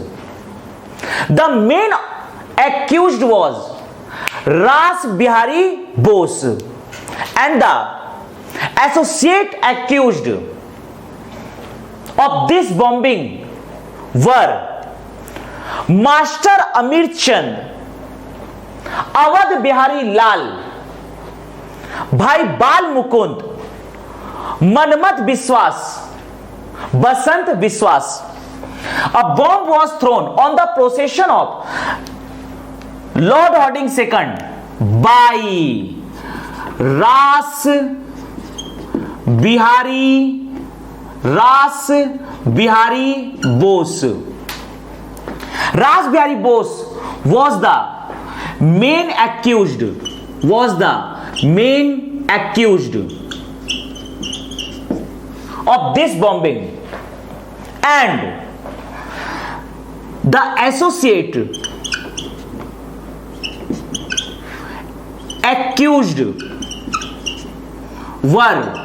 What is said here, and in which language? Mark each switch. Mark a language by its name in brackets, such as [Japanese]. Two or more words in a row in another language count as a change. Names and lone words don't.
[English] The main accused was Ras Bihari Bose, and the associate accused of this bombing were Master Amir Chand, Awadh Bihari Lal, Bhai Bal Mukund, Manmat Biswas, Basant Biswas. A bomb was thrown on the procession of Lord Hardinge Second by Ras Bihari Bose. Ras Bihari Bose was the main accused of this bombing, and the associate accused were